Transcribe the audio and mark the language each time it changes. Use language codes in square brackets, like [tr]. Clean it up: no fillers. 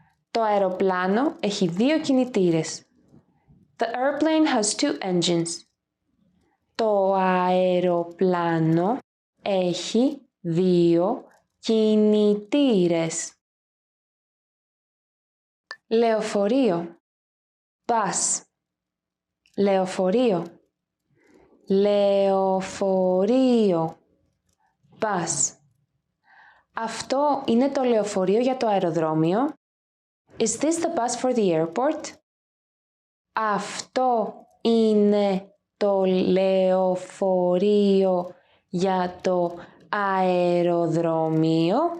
[el] Το αεροπλάνο έχει 2 κινητήρες. [en] The airplane has 2 engines. [el] Το αεροπλάνο έχει 2 κινητήρες. Λεωφορείο. Bus. Λεωφορείο. Λεωφορείο. Bus. Αυτό είναι το λεωφορείο για το αεροδρόμιο. [en] Is this the bus for the airport? [el] Αυτό είναι το λεωφορείο για το αεροδρόμιο.